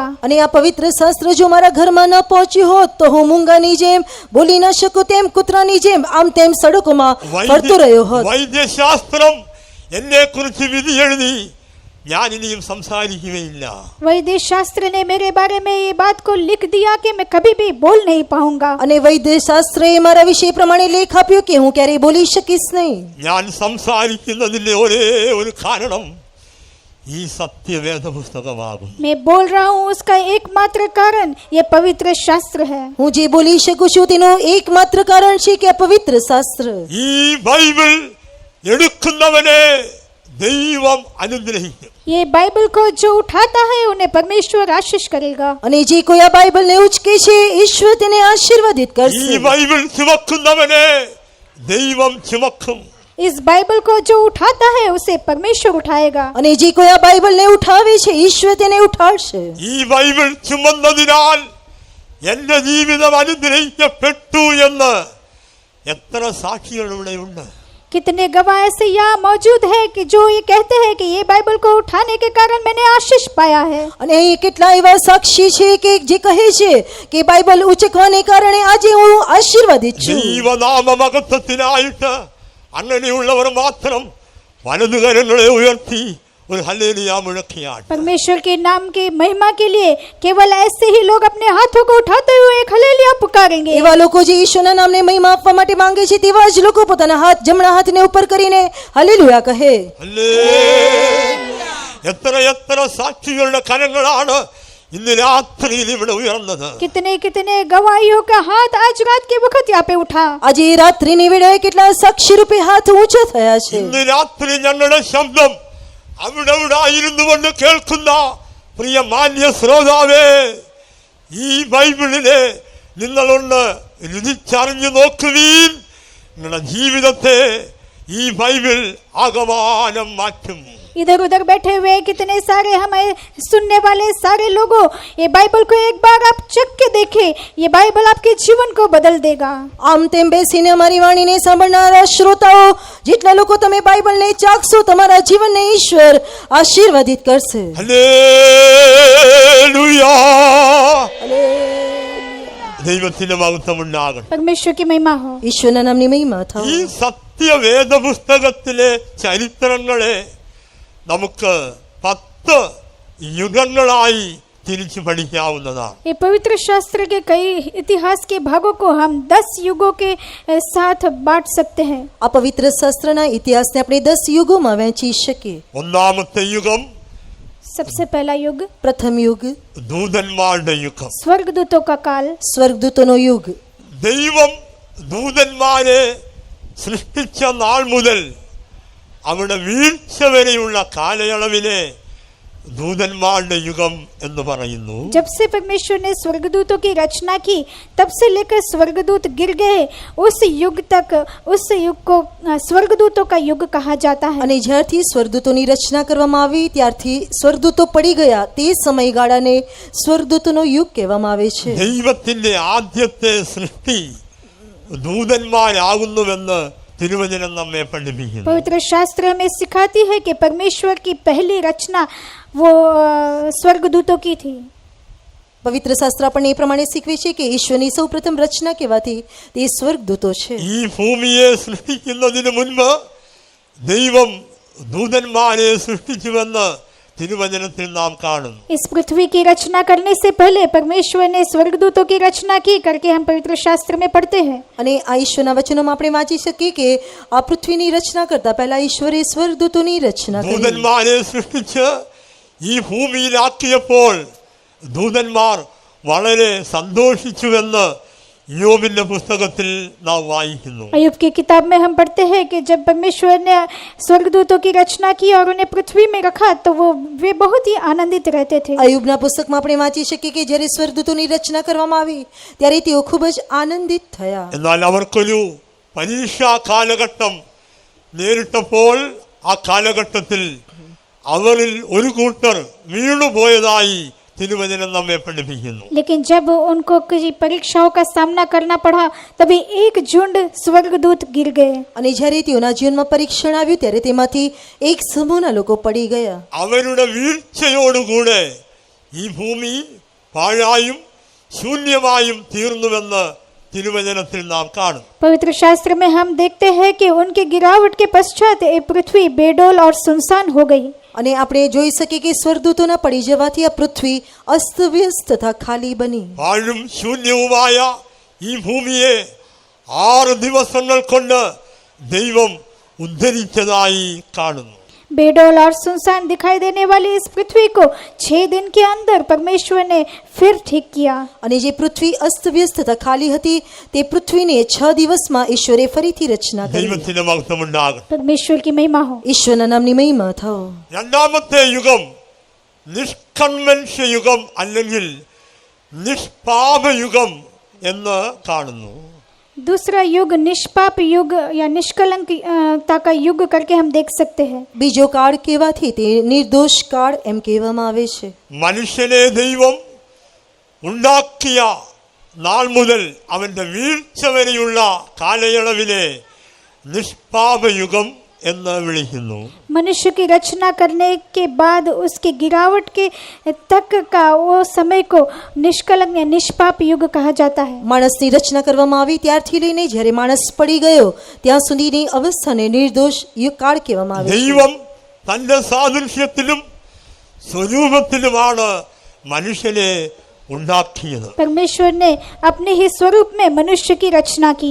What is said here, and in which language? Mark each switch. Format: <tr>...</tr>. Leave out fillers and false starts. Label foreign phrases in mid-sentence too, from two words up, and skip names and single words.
<gu>અને આ પવિત્ર શાસ્ત્ર જો મારા ઘરમાં ન પહોંચ્યું હોત તો હું મૂંગાની જેમ, બોલી ન શકું તેમ, કૂતરાની જેમ આમ તેમ સડકોમાં ફરતો રહ્યો હોત.</gu> <ml>വൈദ്യശാസ്ത്രം എന്നെ കുറിച്ച് വിധി എഴുതി ഞാൻ ഇനിയും സംസാരിക്കുകയില്ല.</ml> <hi>वैद्य शास्त्र ने मेरे बारे में ये बात को लिख दिया कि मैं कभी भी बोल नहीं पाऊंगा.</hi> <gu>અને વૈદ્ય શાસ્ત્રએ મારા વિશે પ્રમાણે લેખ આપ્યો કે હું ક્યારેય બોલી શકીશ નહીં.</gu> <ml>ഞാൻ സംസാരിക്കുന്നതിന്റെ ഒരേ ഒരു കാരണം ഈ സത്യവേദ പുസ്തകമാകും.</ml> <hi>मैं बोल रहा हूँ उसका एकमात्र कारण ये पवित्र शास्त्र है.</hi> <gu>હું જે બોલી શકું છું તેનું એકમાત્ર કારણ છે કે આ પવિત્ર શાસ્ત્ર.</gu> <ml>ഈ ബൈബിൾ എടുക്കുന്നവനെ ദൈവം അനുഗ്രഹിക്കും.</ml> <hi>ये बाइबल को जो उठाता है उन्हें परमेश्वर आशीष करेगा.</hi> <gu>અને જે કોઈ આ બાઇબલને ઉચકે છે, ઈશ્વર તેને આશીર્વાદિત</gu> <ml>ഈ</ml> <gu>કરશે.</gu> <ml>ബൈബിൾ ചുമക്കുന്നവനെ ദൈവം ചുമക്കും.</ml> <hi>इस बाइबल को जो उठाता है उसे परमेश्वर उठाएगा.</hi> <gu>અને જે કોઈ આ બાઇબલને ઉઠાવે છે, ઈશ્વર તેને ઉઠાડશે.</gu> <ml>ഈ ബൈബിൾ ചുമന്നതിനാൽ എന്റെ ജീവിതം അനുഗ്രഹിക്കപ്പെട്ടു എന്ന് എത്ര സാക്ഷികൾ ഇവിടെയുണ്ട്.</ml> <hi>कितने गवाह ऐसे यहाँ मौजूद है कि जो ये कहते हैं कि ये बाइबल को उठाने के कारण मैंने आशीष पाया है.</hi> <gu>અને અહીં કેટલા એવા સાક્ષી છે કે જે કહે છે કે બાઇબલ ઉચકવાને કારણે આજે હું આશીર્વાદિત છું.</gu> <ml>ദൈവനാമമഹത്വത്തിനായിട്ട് അങ്ങനെയുള്ളവർ മാത്രം വലതുകരങ്ങളെ ഉയർത്തി ഒരു ഹല്ലേലൂയ മുഴക്കിയാൽ</ml> <hi>परमेश्वर के नाम की महिमा के लिए केवल ऐसे ही लोग अपने हाथों को उठाते हुए एक हल्लेलुया पुकारेंगे.</hi> <gu>એવા લોકો જે ઈશ્વરના નામને મહિમા આપવા માટે માંગે છે, તેવા જ લોકો પોતાના હાથ, જમણા હાથને ઉપર કરીને હાલેલુયા કહે.</gu> <ml>എത്ര എത്ര സാക്ഷികളുടെ കരങ്ങളാണ് ഇന്ന് രാത്രിയിൽ ഇവിടെ ഉയർന്നത്.</ml> <hi>कितने कितने गवाहियों का हाथ आज रात के वक्त यहाँ पे उठा.</hi> <gu>આજે એ રાત્રિની વેળાએ કેટલા સાક્ષી રૂપે હાથ ઊંચા થયા છે.</gu> <ml>ഇന്ന് രാത്രി ഞങ്ങളുടെ ശബ്ദം അവിടെ ഇരുന്നു കൊണ്ട് കേൾക്കുന്ന പ്രിയ മാന്യ ശ്രോതാവേ, ഈ ബൈബിളിനെ നിങ്ങളൊന്ന് രുചിച്ചറിഞ്ഞു നോക്കുവീൻ. നിങ്ങളുടെ ജീവിതത്തെ ഈ ബൈബിൾ ആകമാനം മാറ്റും.</ml> <hi>इधर उधर बैठे हुए कितने सारे हमें सुनने वाले सारे लोगों, ये बाइबल को एक बार आप चख के देखें, ये बाइबल आपके जीवन को बदल देगा.</hi> <gu>આમ તેમ બેસીને અમારી વાણીને સાંભળનારા શ્રોતાઓ, જેટલા લોકો તમે બાઇબલને ચાખશો, તમારા જીવનને ઈશ્વર આશીર્વાદિત કરશે.</gu> <ml>ഹല്ലേലൂയ. ദൈവത്തിന്റെ മഹത്വം ഉണ്ടാകട്ടെ.</ml> <hi>परमेश्वर की महिमा हो.</hi> <gu>ઈશ્વરના નામની મહિમા થાઓ.</gu> <ml>ഈ സത്യവേദ പുസ്തകത്തിലെ ചരിത്രങ്ങളെ നമുക്ക് 10 യുഗങ്ങളായി തിരിച്ചു പഠിക്കാവുന്നതാണ്.</ml> <hi>ये पवित्र शास्त्र के कई इतिहास के भागों को हम 10 युगों के साथ बांट सकते हैं.</hi> <gu>આ પવિત્ર શાસ્ત્રના ઇતિહાસને આપણે 10 યુગોમાં વહેંચી શકીએ.</gu> <ml>ഒന്നാമത്തെ യുഗം</ml> <hi>सबसे पहला युग</hi> <gu>પ્રથમ યુગ</gu> <ml>ദൂതന്മാരുടെ യുഗം.</ml> <hi>स्वर्गदूतों का काल.</hi> <gu>સ્વર્ગદૂતોનો યુગ.</gu> <ml>ദൈവം ദൂതന്മാരെ സൃഷ്ടിച്ച നാൾ മുതൽ അവിടെ വീഴ്ച വരെയുള്ള കാലയളവിനെ दूतन्माരുടെ യുഗം എന്ന് പറയുന്നു.</ml> <hi>जब से परमेश्वर ने स्वर्गदूतों की रचना की, तब से लेकर स्वर्गदूत गिर गए, उस युग तक, उस युग को स्वर्गदूतों का युग कहा जाता है.</hi> <gu>અને જ્યારથી સ્વર્ગદૂતોની રચના કરવામાં આવી ત્યારથી સ્વર્ગદૂતો પડી ગયા, તે સમયગાળાને સ્વર્ગદૂતોનો યુગ કહેવામાં આવે છે.</gu> <ml>ദൈവത്തിന്റെ ആദ്യത്തെ സൃഷ്ടി ദൂതന്മാരാകുന്നുവെന്ന് തിരുവചനം നമ്മെ പഠിപ്പിക്കുന്നു.</ml> <hi>पवित्र शास्त्र हमें सिखाती है कि परमेश्वर की पहली रचना वो स्वर्गदूतों की थी.</hi> <gu>પવિત્ર શાસ્ત્ર આપણને એ પ્રમાણે શીખવે છે કે ઈશ્વરની સૌપ્રથમ રચના કહેવાથી તે સ્વર્ગદૂતો છે.</gu> <ml>ഈ ഭൂമിയെ സൃഷ്ടിക്കുന്നതിന് മുൻപ് ദൈവം ദൂതന്മാരെ സൃഷ്ടിച്ചുവെന്ന് തിരുവചനത്തിൽ നാം കാണുന്നു.</ml> <hi>इस पृथ्वी की रचना करने से पहले परमेश्वर ने स्वर्गदूतों की रचना की करके हम पवित्र शास्त्र में पढ़ते हैं.</hi> <gu>અને આ ઈશ્વરના વચનોમાં આપણે વાંચી શકીએ કે આ પૃથ્વીની રચના કરતા પહેલા ઈશ્વરે સ્વર્ગદૂતોની રચના કરી.</gu> <ml>ദൂതന്മാരെ സൃഷ്ടിച്ച് ഈ ഭൂമിയിലാക്കിയപ്പോൾ ദൂതന്മാർ വളരെ സന്തോഷിച്ചുവെന്ന് യോബിന്റെ പുസ്തകത്തിൽ നാം വായിക്കുന്നു.</ml> <hi>अय्यूब की किताब में हम पढ़ते हैं कि जब परमेश्वर ने स्वर्गदूतों की रचना की और उन्हें पृथ्वी में रखा तो वे बहुत ही आनंदित रहते थे.</hi> <gu>અયુબના પુસ્તકમાં આપણે વાંચી શકીએ કે જ્યારે સ્વર્ગદૂતોની રચના કરવામાં આવી ત્યારે તેઓ ખૂબ જ આનંદિત થયા.</gu> <ml>എന്നാൽ അവർക്കൊരു പരീക്ഷാ കാലഘട്ടം നേരിട്ടപ്പോൾ ആ കാലഘട്ടത്തിൽ അവരിൽ ഒരു കൂട്ടർ വീണുപോയതായി തിരുവചനം നമ്മെ പഠിപ്പിക്കുന്നു.</ml> <hi>लेकिन जब उनको किसी परीक्षाओं का सामना करना पड़ा तभी एक झुंड स्वर्गदूत गिर गए.</hi> <gu>અને જ્યારે તેઓના જીવનમાં પરીક્ષણ આવ્યું ત્યારે તેમાંથી એક સમૂહના લોકો પડી ગયા.</gu> <ml>അവരുടെ വീഴ്ചയോടുകൂടെ ഈ ഭൂമി പാഴായും ശൂന്യമായും തീർന്നുവെന്ന് തിരുവചനത്തിൽ നാം കാണും.</ml> <hi>पवित्र शास्त्र में हम देखते हैं कि उनके गिरावट के पश्चात ये पृथ्वी बेडोल और सुनसान हो गई.</hi> <gu>અને આપણે જોઈ શકીએ કે સ્વર્ગદૂતોના પડી જવાથી આ પૃથ્વી અસ્તવ્યસ્ત તથા ખાલી બની.</gu> <ml>പാഴും ശൂന്യവുമായ ഈ ഭൂമിയെ 6 ദിവസങ്ങൾ കൊണ്ട് ദൈവം ഉദ്ധരിച്ചതായി കാണുന്നു.</ml> <hi>बेडोल और सुनसान दिखाई देने वाली इस पृथ्वी को 6 दिन के अंदर परमेश्वर ने फिर ठीक किया.</hi> <gu>અને જે પૃથ્વી અસ્તવ્યસ્ત તથા ખાલી હતી તે પૃથ્વીને 6 દિવસમાં ઈશ્વરે ફરીથી રચના કરી.</gu> <ml>ദൈവത്തിന്റെ മഹത്വമുണ്ടാകട്ടെ.</ml> <hi>परमेश्वर की महिमा हो.</hi> <gu>ઈશ્વરના નામની મહિમા થાઓ.</gu> <ml>രണ്ടാമത്തെ യുഗം നിഷ്കൺവെൻഷ്യ യുഗം അല്ലെങ്കിൽ നിഷ്പാപയുഗം എന്ന് കാണുന്നു.</ml> <hi>दूसरा युग निष्पाप युग या निष्कलंकता का युग करके हम देख सकते हैं.</hi> <gu>બીજો કાળ કહેવાથી તે નિર્દોષ કાળ એમ કહેવામાં આવે છે.</gu> <ml>മനുഷ്യനെ ദൈവം ഉണ്ടാക്കിയ നാൾ മുതൽ അവന്റെ വീഴ്ച വരെയുള്ള കാലയളവിലെ നിഷ്പാപയുഗം എന്ന് വിളിക്കുന്നു.</ml> <hi>मनुष्य की रचना करने के बाद उसके गिरावट के तक का वो समय को निष्कलंक या निष्पाप युग कहा जाता है.</hi> <gu>માણસની રચના કરવામાં આવી ત્યારથી લઈને જ્યારે માણસ પડી ગયો ત્યાં સુધીની અવસ્થાને નિર્દોષ યુગ કાળ કહેવામાં આવે છે.</gu> <ml>ദൈവം തന്റെ സാദൃശ്യത്തിലും സ്വരൂപത്തിലുമാണ് മനുഷ്യനെ ഉണ്ടാക്കിയത്.</ml> <hi>परमेश्वर ने अपने ही स्वरूप में मनुष्य की रचना की.</hi>